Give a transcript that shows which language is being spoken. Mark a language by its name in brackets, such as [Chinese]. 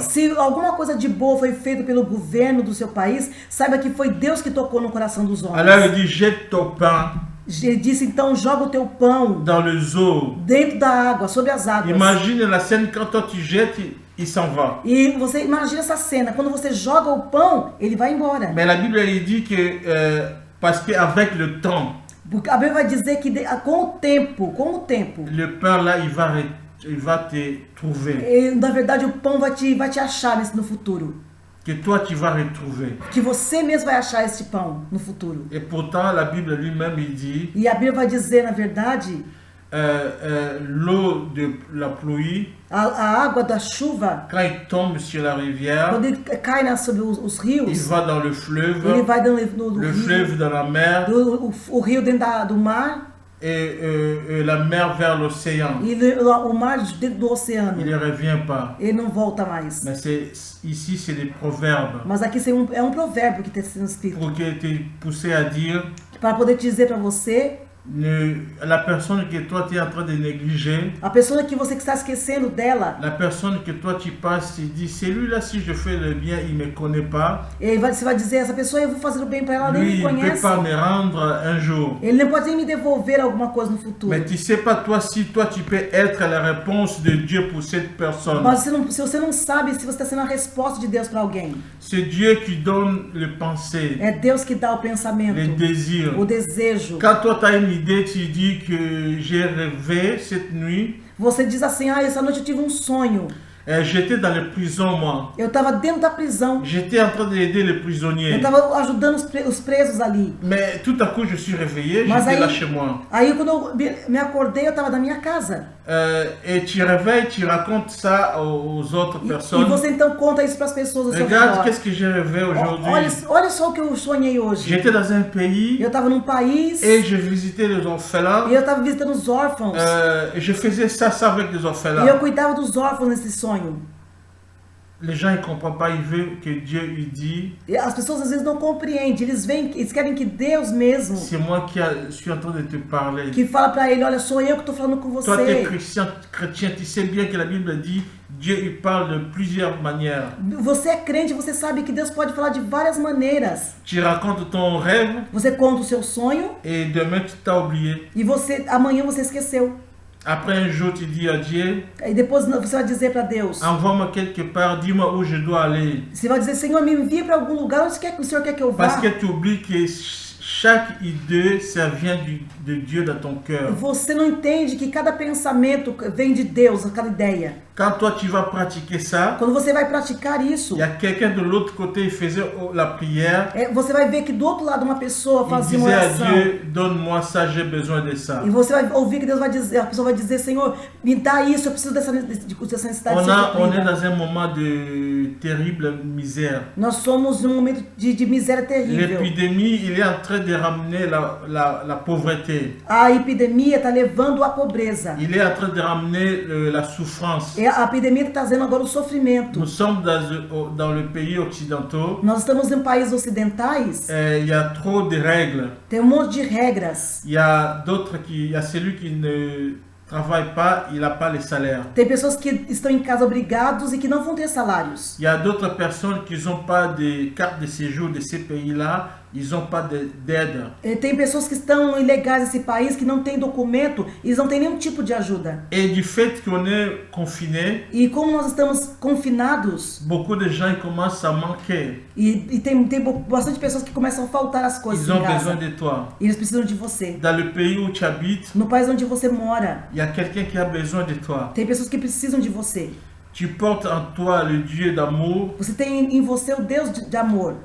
[Portuguese] Se alguma coisa de boa foi feita pelo governo do seu país, saiba que foi Deus que tocou no coração dos homens. [French] Alors il dit, jette ton pain [Portuguese] Ele disse, então joga o teu pão [French] dans les eaux. [Portuguese] dentro da água, sobre as águas. [French] Imagine la scène quand toi tu jettes, il s'en va. [Portuguese] E você imagina essa cena, quando você joga o pão, ele vai embora. [French] Mais la Bible elle dit que parce qu'avec le temps, [Portuguese] Porque a Bíblia vai dizer que com o tempo, [French] le pain là il va te trouver, [Portuguese] na verdade o pão vai te achar no futuro. [French] que toi tu vas retrouver. [Portuguese] Que você mesmo vai achar esse pão no futuro. [French] Et pourtant la Bible lui-même il dit [Portuguese] E a Bíblia vai dizer, na verdade, [French] l'eau de la pluie, [Portuguese] a água da chuva, [French] quand il tombe sur la rivière, [Portuguese] quando ele cai sobre os [French] il [Portuguese] rios, [French] va dans le [Portuguese] ele [French] fleuve, [Portuguese] vai no [French] le [Portuguese] rio, [French] fleuve dans la mer [Portuguese] o rio dentro do mar, [French] et la mer vers l'océan. [Portuguese] e o mar dentro do oceano. [French] Il ne revient pas. [Portuguese] Ele não volta mais. [French] Mais ici, c'est des proverbes [Portuguese] Mas aqui é um provérbio que está sendo escrito. [French] pour que te pousser à dire [Portuguese] Para poder te dizer para você, [French] la personne que toi tu es en train de négliger, [Portuguese] a pessoa que você está esquecendo dela, [French] la personne que toi tu passes, tu dis celui-là si je fais le bien, il me connaît pas. [Portuguese] você vai dizer, essa pessoa eu vou fazer o bem para ela, nem [French] Lui, [Portuguese] me [French] il ne peut [Portuguese] conhece. [French] pas me rendre un jour. [Portuguese] Ele não pode nem me devolver alguma coisa no futuro. [French] Mais tu sais pas toi si toi tu peux être la réponse de Dieu pour cette personne. [Portuguese] Mas se você não sabe se você está sendo a resposta de Deus para alguém. [French] C'est Dieu qui donne les pensées, [Portuguese] É Deus que dá o [French] les [Portuguese] pensamento, [French] désirs. [Portuguese] o desejo. [French] Quand toi tu as une idée, tu dis que j'ai rêvé cette nuit, [Portuguese] Você diz assim, essa noite eu tive um sonho. [French] j'étais dans les prisons moi. [Portuguese] Eu estava dentro da prisão. [French] J'étais en train d'aider les [Portuguese] Eu [French] prisonniers. [Portuguese] estava ajudando os presos ali. [French] Mais tout à coup je suis réveillé, [Portuguese] Mas [French] j'étais [Portuguese] aí- [French] là chez moi. [Portuguese] Aí quando eu me acordei, eu estava na minha casa. [French] Et tu réveilles, tu racontes ça aux autres [Portuguese] E [French] personnes. [Portuguese] você então conta isso para as pessoas ao seu [French] Regarde [Portuguese] redor. [French] qu'est-ce que j'ai rêvé aujourd'hui. [Portuguese] Olha só o que eu sonhei hoje. [French] J'étais dans un pays [Portuguese] Eu estava num país [French] et je visitais les orphelins. [Portuguese] e eu estava visitando os órfãos. [French] Et je faisais ça avec les [Portuguese] E eu [French] orphelins. [Portuguese] cuidava dos órfãos nesse sonho. [French] Les gens ne comprennent pas, ils veulent que Dieu il dit, [Portuguese] E as pessoas às vezes não compreendem. Eles querem que Deus mesmo [French] c'est moi qui suis en train de te parler. [Portuguese] que fala para ele, olha, sou eu que estou falando com [French] Toi, tu es [Portuguese] você. [French] chrétien, tu sais bien que la Bible dit, Dieu il parle de plusieurs manières. [Portuguese] Você é crente, você sabe que Deus pode falar de várias maneiras. [French] Tu racontes ton rêve [Portuguese] Você conta o seu sonho [French] et demain tu t'as oublié. [Portuguese] e amanhã você esqueceu. [French] Après un jour, tu dis à Dieu, [Portuguese] E depois você vai dizer para Deus. [French] envoie-moi quelque part, dis-moi où je dois aller. [Portuguese] Você vai dizer, Senhor, me envia para algum lugar onde o Senhor quer que eu vá. [French] Parce que tu oublies que chaque idée, ça vient de Dieu dans ton cœur. [Portuguese] Você não entende que cada pensamento vem de Deus, cada ideia. [French] Quand toi tu vas pratiquer ça, [Portuguese] Quando você vai praticar isso, [French] il y a quelqu'un de l'autre côté, il faisait la prière. [Portuguese] você vai ver que do outro lado uma pessoa [French] Il [Portuguese] fazia uma [French] disait à [Portuguese] oração. [French] Dieu, donne-moi ça, j'ai besoin de ça. [Portuguese] E você vai ouvir que Deus vai dizer, a pessoa vai dizer, Senhor, me dá isso, eu preciso dessa necessidade. [French] On [Portuguese] ser [French] est [Portuguese] suprida. [French] dans un moment de terrible misère. [Portuguese] Nós somos num momento de miséria terrível. [French] L'épidémie, il est en train de ramener la pauvreté. [Portuguese] A epidemia está levando à pobreza. [French] Il est en train de ramener la souffrance. [Portuguese] E a epidemia está trazendo agora o sofrimento. [French] Nous sommes dans le pays occidentaux. [Portuguese] Nós estamos em países ocidentais, [French] Il y a trop de règles. [Portuguese] tem um monte de regras. [French] Il y a celui qui ne travaille pas, il n'a pas le salaire. [Portuguese] Tem pessoas que estão em casa obrigados e que não vão ter salários. [French] Il y a d'autres personnes qui n'ont pas de carte de séjour de ces pays-là, ils n'ont pas d'aide. [Portuguese] E tem pessoas que estão ilegais nesse país, que não têm documento, e eles não têm nenhum tipo de ajuda. [French] Et du fait qu'on est confiné, [Portuguese] E como nós estamos confinados, [French] beaucoup de gens commencent à manquer. [Portuguese] e tem bastante pessoas que começam a faltar as coisas [French] Ils [Portuguese] em [French] ont besoin [Portuguese] casa. [French] de toi. [Portuguese] E eles precisam de você. [French] Dans le pays où tu habites, [Portuguese] No país onde você mora, [French] il y a quelqu'un qui a besoin de toi. [Portuguese] tem pessoas que precisam de você. [French] Tu portes en toi le Dieu d'amour [Portuguese] Você tem em você o Deus de amor.